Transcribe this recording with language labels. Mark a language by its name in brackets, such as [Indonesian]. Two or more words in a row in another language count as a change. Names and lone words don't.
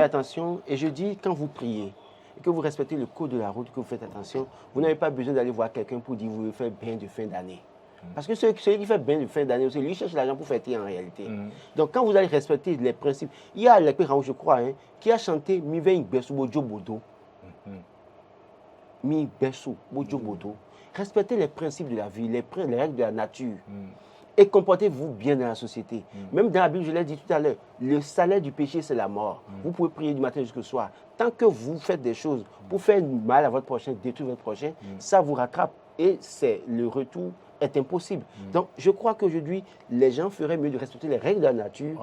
[French] faire attention. Et je dis, quand vous priez, et que vous respectez le code de la route, que vous faites attention, vous n'avez pas besoin d'aller voir quelqu'un pour dire, vous voulez faire bien de fin d'année. Parce que celui qui fait bien de fin d'année, lui cherche l'argent pour fêter en réalité. Donc, quand vous allez respecter les principes, il y a l'épée Raoult, je crois, qui a chanté « [Fon] Mi vein besu bojo bodo ». Mi besu bojo bodo. [French] Respectez les principes de la vie, les règles de la nature. Et comportez-vous bien dans la société. Même dans la Bible, je l'ai dit tout à l'heure, le salaire du péché, c'est la mort. Vous pouvez prier du matin jusqu'au soir. Tant que vous faites des choses pour faire mal à votre prochain, détruire votre prochain, ça vous rattrape. Et le retour est impossible. Donc, je crois qu'aujourd'hui, les gens feraient mieux de respecter les règles de la nature.